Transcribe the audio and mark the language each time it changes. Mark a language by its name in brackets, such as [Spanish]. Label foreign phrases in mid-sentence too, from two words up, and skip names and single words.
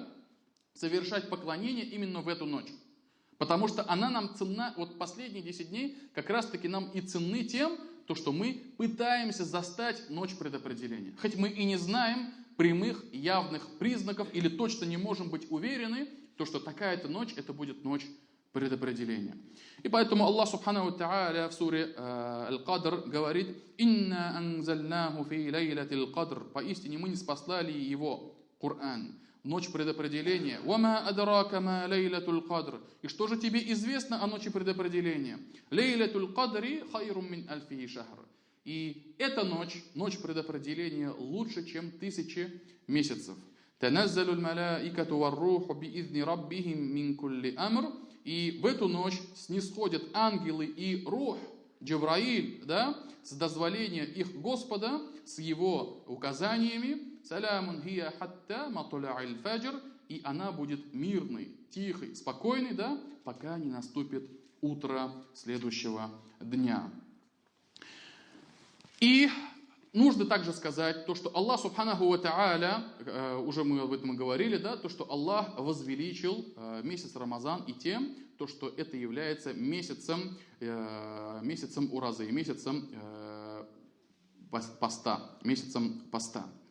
[Russian] Совершать поклонение именно в эту ночь. Потому что она нам ценна, вот последние 10 дней как раз таки нам и ценны тем, то, что мы пытаемся застать ночь предопределения. Хоть мы и не знаем прямых, явных признаков, или точно не можем быть уверены, то, что такая-то ночь, это будет ночь предопределение. И поэтому [Arabic] الله سبحانه تعالى [Russian] в суре Аль-Кадр говорит: [Arabic] «إنا أنزلناه في ليلة القدر». [Russian] Поистине мы ниспослали его, Коран, в ночь предопределения. [Arabic] «وما أدراك ما ليلة القدر». [Russian] И что же тебе известно о ночи предопределения? [Arabic] «ليلة القدر خير من ألف شهر». [Russian] И эта ночь, ночь предопределения, лучше, чем 1000 месяцев. [Arabic] «تنزل الملائكة والروح بإذن ربهم من كل أمر». [Russian] И в эту ночь снисходят ангелы и рух, Джибраиль, да, с дозволения их Господа, с его указаниями. [Arabic] «سلام هي حتى مطلع الفجر». [Russian] И она будет мирной, тихой, спокойной, да, пока не наступит утро следующего дня. И нужно также сказать то, что [Arabic] الله سبحانه وتعالى, [Russian] уже мы об этом и говорили, да, то, что Аллах возвеличил месяц Рамазан и тем, то, что это является месяцем уразы, месяцем поста.